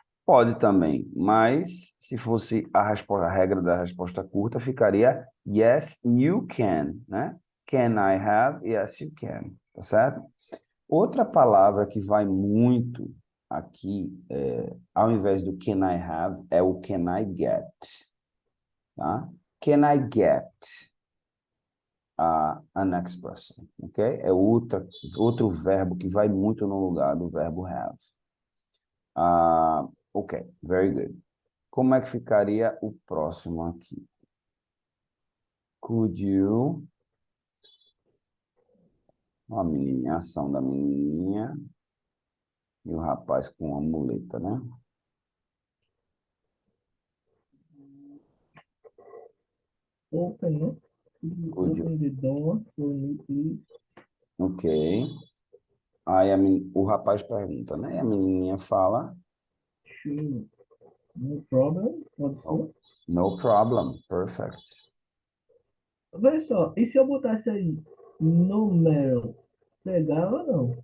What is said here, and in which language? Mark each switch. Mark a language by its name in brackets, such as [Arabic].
[Portuguese] Pode também, mas se fosse a regra da resposta curta, ficaria [English] yes, you can, [Portuguese] né? [English] Can I have? Yes, you can, [Portuguese] tá certo? Outra palavra que vai muito aqui, ao invés do [English] can I have, [Portuguese] é o [English] can I get, [Portuguese] tá? [English] Can I get an expression, ok? [Portuguese] É outro verbo que vai muito no lugar do verbo have. [English] Ok, very good. [Portuguese] Como é que ficaria o próximo aqui? [English] Could you... [Portuguese] Uma menininha, ação da menininha e o rapaz com a muleta, né? [English] open, [Portuguese] né? [English] Could you Could you? open the door for me, please? Ok. [Portuguese] Aí o rapaz pergunta, né? E a menininha fala, [English] Sure. No problem, [Portuguese] pode [English] no, [Portuguese] ser. [English] no problem, perfect. [Portuguese] Vê só, e se eu botasse aí no metal? Pegava ou não?